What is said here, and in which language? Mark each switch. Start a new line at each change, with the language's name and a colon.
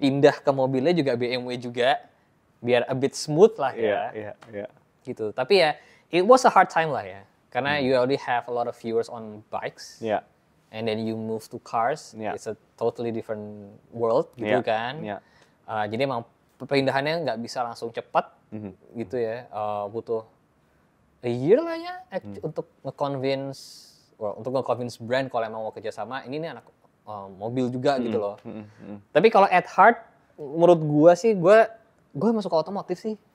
Indonesian: Pindah ke mobilnya juga BMW juga biar a bit smooth lah ya.
English: Yeah.
Indonesian: Gitu.
English: Tapi ya it was a hard time lah ya. Karena you already have a lot of viewers on bikes. Yeah. And then you move to cars. Yeah. It's a totally different world gitu kan. Yeah.
Indonesian: Jadi emang pindahannya nggak bisa langsung cepat gitu ya. Butuh a year lah ya untuk nge-convince brand kalau emang mau kerjasama. Ini nih anak mobil juga gitu loh. Tapi kalau at heart menurut gua sih gua emang suka otomotif sih.